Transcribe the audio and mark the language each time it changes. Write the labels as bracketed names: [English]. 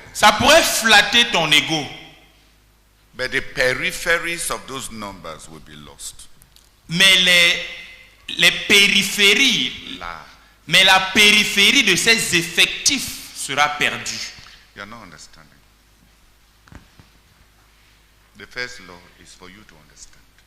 [French] Ça pourrait flatter ton ego. [English] But the peripheries of those numbers will be lost. [French] Mais les périphéries, mais la périphérie de ces effectifs sera perdue. [English] You are not understanding. The first law is for you to understand.